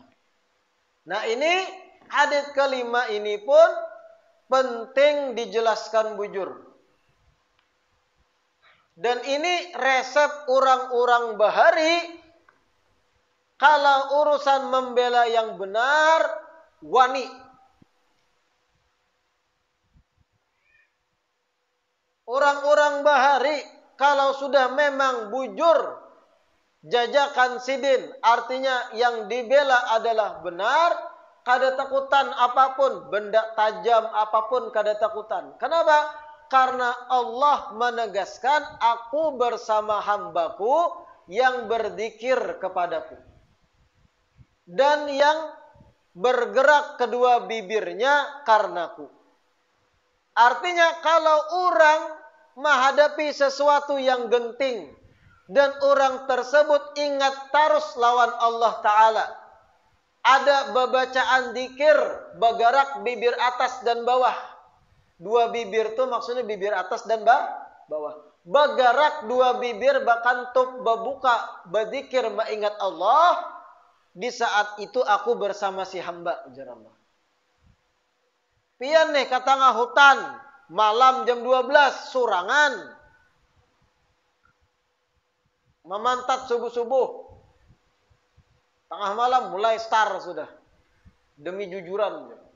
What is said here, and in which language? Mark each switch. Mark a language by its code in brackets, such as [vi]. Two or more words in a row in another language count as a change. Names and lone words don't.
[bjn] Nah ini hadits kelima ini pun penting dijelaskan bujur. [id] Dan ini resep orang-orang bahari kalau urusan membela yang benar, [bjn] wani. Orang-orang bahari kalau sudah memang bujur jajakan sidin, artinya yang dibela adalah benar, kada takutan apapun, benda tajam apapun kada takutan. [id] Kenapa? Karena Allah menegaskan aku bersama hambaku yang berzikir kepadaku. Dan yang bergerak kedua bibirnya karenaku. Artinya kalau orang menghadapi sesuatu yang genting dan orang tersebut ingat terus lawan Allah Ta'ala, ada bacaan zikir bergerak bibir atas dan bawah. Dua bibir itu maksudnya bibir atas dan bawah. Bergerak dua bibir bahkan tuk berbuka berzikir mengingat Allah. [bjn] Di saat itu aku bersama si hamba, ujar Allah. Pian nih ke tengah hutan, malam jam 12, surangan. Memantat subuh-subuh. [id] Tengah malam mulai start sudah. [bjn] Demi jujuran.